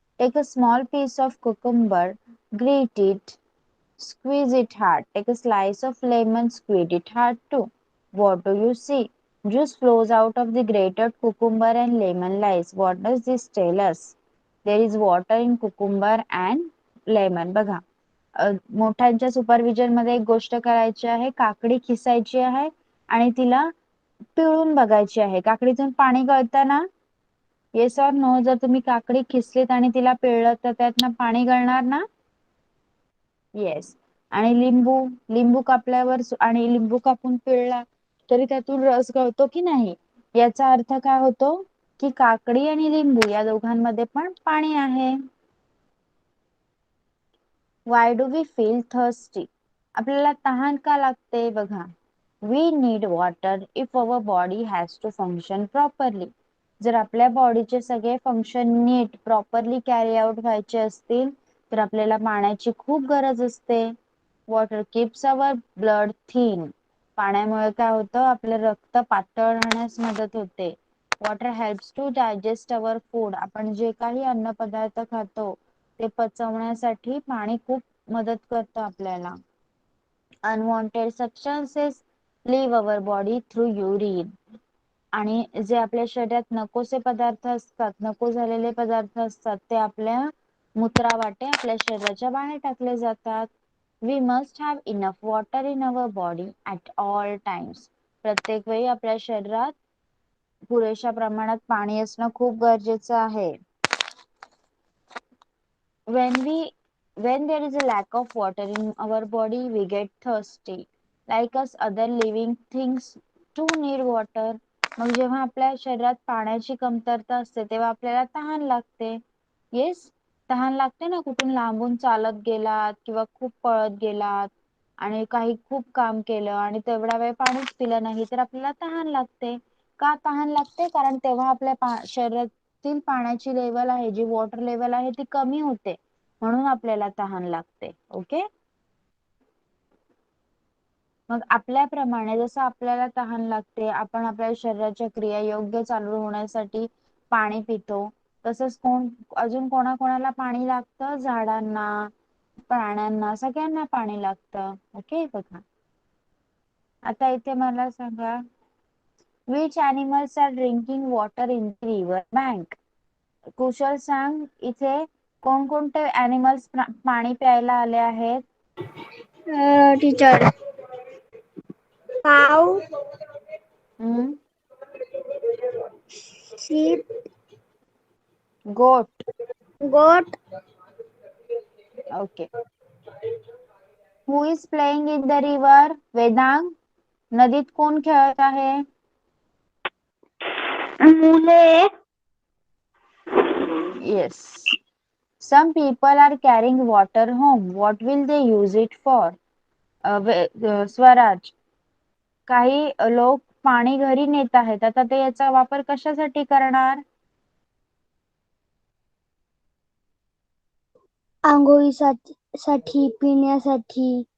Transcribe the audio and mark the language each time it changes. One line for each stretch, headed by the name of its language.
English: Take a small piece of cucumber, grate it, squeeze it hard. Take a slice of lemon, squeeze it hard too. What do you see? Juice flows out of the grated cucumber and lemon slice. What does this tell us? There is water in cucumber and lemon.
Marathi: बघा, मोठ्यांच्या supervision मध्ये एक गोष्ट करायची आहे. काकडी खिसायची आहे आणि तिला पिळून बघायची आहे. काकडीतून पाणी गळतं ना?
English: Yes or no?
Marathi: जर तुम्ही काकडी खिसलीत आणि तिला पिळलं तर त्यातनं पाणी गळणार ना? येस. आणि लिंबू, लिंबू कापल्यावर आणि लिंबू कापून पिळला तरी त्यातून रस गळतो की नाही? याचा अर्थ काय होतो? की काकडी आणि लिंबू या दोघांमध्ये पण पाणी आहे.
English: Why do we feel thirsty?
Marathi: आपल्याला तहान का लागते?
English: बघा, we need water if our body has to function properly.
Marathi: जर आपल्या बॉडीचे सगळे फंक्शन नीट प्रॉपरली कॅरी आउट व्हायचे असतील तर आपल्याला पाण्याची खूप गरज असते.
English: Water keeps our blood thin.
Marathi: पाण्यामुळे काय होतं? आपलं रक्त पातळ राहण्यास मदत होते.
English: Water helps to digest our food.
Marathi: आपण जे काही अन्न पदार्थ खातो ते पचवण्यासाठी पाणी खूप मदत करतं आपल्याला.
English: Unwanted substances leave our body through urine.
Marathi: आणि जे आपल्या शरीरात नकोसे पदार्थ असतात, नको झालेले पदार्थ असतात, ते आपल्या मूत्रावाटे आपल्या शरीराच्या बाहेर टाकले जातात.
English: We must have enough water in our body at all times.
Marathi: प्रत्येक वेळी आपल्या शरीरात पुरेशा प्रमाणात पाणी असणं खूप गरजेचं आहे.
English: When there is a lack of water in our body, we get thirsty. Like us, other living things too need water.
Marathi: मग जेव्हा आपल्या शरीरात पाण्याची कमतरता असते तेव्हा आपल्याला तहान लागते. येस, तहान लागते ना. कुठून लांबून चालत गेलात किंवा खूप पळत गेलात आणि काही खूप काम केलं आणि तेवढा वेळ पाणीच पिलं नाही तर आपल्याला तहान लागते. का तहान लागते? कारण तेव्हा आपल्या शरीरातील पाण्याची लेवल आहे, जी वॉटर लेवल आहे, ती कमी होते, म्हणून आपल्याला तहान लागते. ओके, मग आपल्याप्रमाणे जसं आपल्याला तहान लागते, आपण आपल्या शरीराच्या क्रिया योग्य चालू होण्यासाठी पाणी पितो, तसंच अजून कोणाकोणाला पाणी लागतं? झाडांना, प्राण्यांना, सगळ्यांना पाणी लागतं. ओके बघा. आता इथे मला सांगा,
English: Which animals are drinking water in the river bank?
Marathi: कुशल सांग, इथे कोणकोणते animals पाणी प्यायला आले आहेत?
English: Teacher, cow, sheep, goat. goat, okay. Who is playing in the river? Vedang,
Marathi: नदीत कोण खेळत आहे? मुले,
English: Yes. Some people are carrying water home. What will they use it for?
Marathi: Swaraj, काही लोक पाणी घरी नेत आहेत, आता ते याचा वापर कशासाठी करणार? आंघोळीसाठी, पिण्यासाठी.